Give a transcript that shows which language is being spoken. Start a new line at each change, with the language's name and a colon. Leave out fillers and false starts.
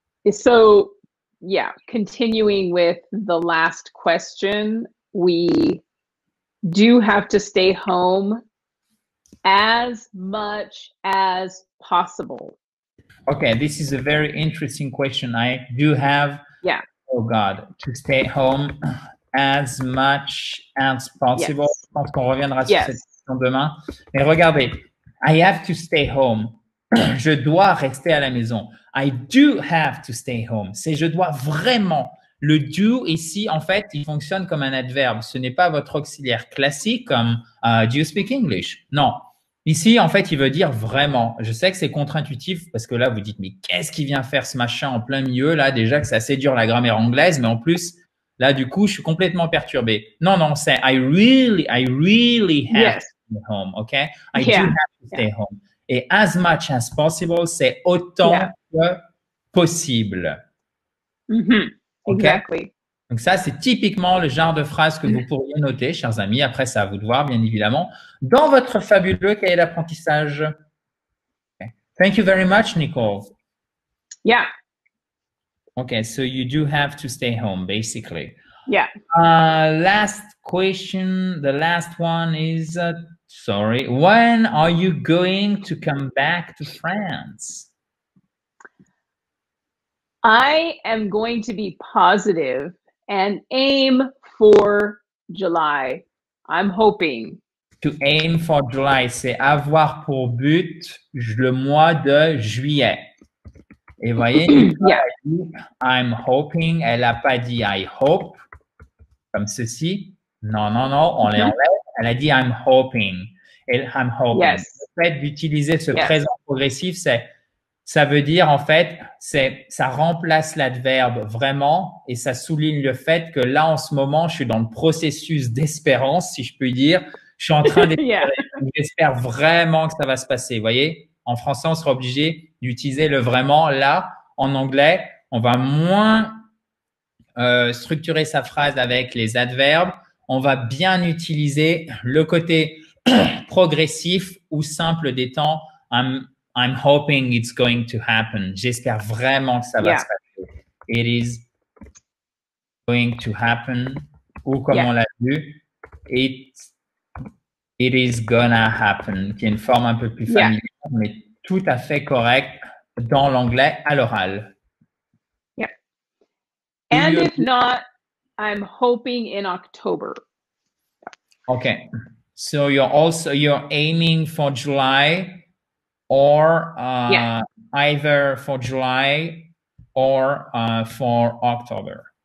English: So, yeah, continuing with the last question, we do have to stay home as much as possible. Okay, this is a very interesting question. I do have, oh God, to stay home as much as possible. Yes.
French: Je pense qu'on reviendra sur cette question demain. Mais regardez,
English: I have to stay home.
French: je dois rester à la maison.
English: I do have to stay home.
French: C'est je dois vraiment. Le do ici, en fait, il fonctionne comme un adverbe. Ce n'est pas votre auxiliaire classique comme
English: do you speak English?
French: Non. Ici, en fait, il veut dire vraiment. Je sais que c'est contre-intuitif parce que là, vous dites, mais qu'est-ce qu'il vient faire ce machin en plein milieu? Là, déjà que c'est assez dur la grammaire anglaise, mais en plus, là, du coup, je suis complètement perturbé. Non, non, c'est
English: I really have to stay home, OK? I do have to stay home.
French: Et
English: as much as possible,
French: c'est autant que possible.
English: Okay? Exactly.
French: Donc ça, c'est typiquement le genre de phrase que vous pourriez noter, chers amis. Après, c'est à vous de voir, bien évidemment, dans votre fabuleux cahier d'apprentissage.
English: Okay. Thank you very much, Nicole. Yeah. Okay, so you do have to stay home, basically. Yeah. Last question. The last one is, sorry, when are you going to come back to France? I am going to be positive and aim for July. I'm hoping. To aim for July,
French: c'est avoir pour but le mois de juillet. Et voyez,
English: Yeah. I'm hoping,
French: elle n'a pas dit
English: I hope,
French: comme ceci. Non, non, non, on l'enlève. Elle a dit
English: I'm hoping.
French: Et I'm hoping.
English: Yes.
French: Le fait d'utiliser ce présent progressif, ça veut dire, en fait, ça remplace l'adverbe vraiment et ça souligne le fait que là, en ce moment, je suis dans le processus d'espérance, si je puis dire. Je suis en train d'espérer. J'espère vraiment que ça va se passer. Vous voyez, en français, on sera obligé d'utiliser le vraiment. Là, en anglais, on va moins structurer sa phrase avec les adverbes. On va bien utiliser le côté progressif ou simple des temps.
English: I'm hoping it's going to happen.
French: J'espère vraiment que ça va se passer.
English: It is going to happen.
French: Ou comme on l'a vu,
English: it is gonna happen,
French: qui est une forme un peu plus familière, mais tout à fait correcte dans l'anglais à l'oral.
English: Yeah. And if not, I'm hoping in October. Okay. So you're aiming for July. Or either for July or for October.